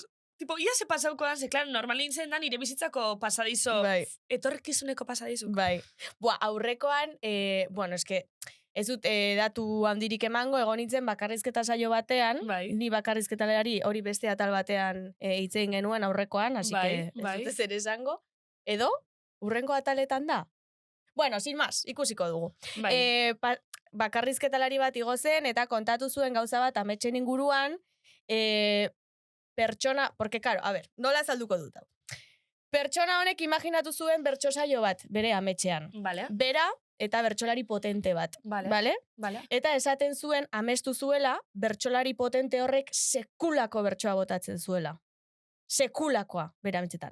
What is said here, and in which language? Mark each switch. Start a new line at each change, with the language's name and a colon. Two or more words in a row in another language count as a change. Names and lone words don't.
Basque: Tipo, ia se pasauko da, ze, klaro, normalin zen da nire bizitzako pasadizo, Bai. etorkizuneko pasadizo. Bai. Aurrekoan, bueno, eske, ez dut datu handirik emango, egon nintzen bakarrizketa saio batean, Bai. ni bakarrizketalari hori beste atal batean hitzein genuen aurrekoan,
Spanish: así que
Basque: ez dut zer esango. Edo, urrengo ataletan da? Bueno,
Spanish: sin más,
Basque: ikusiko dugu. Bai. Bakarrizketalari bat igo zen, eta kontatu zuen gauza bat ametsen inguruan, pertsona,
Spanish: porque, claro, a ver,
Basque: nola azalduko dut hau. Pertsona honek imaginatu zuen bertsosaio bat, bere ametxean. Vale. Bera eta bertsolari potente bat. Vale. Eta esaten zuen, amestu zuela, bertsolari potente horrek sekulako bertsoa botatzen zuela. Sekulakoa, bera ametxetan.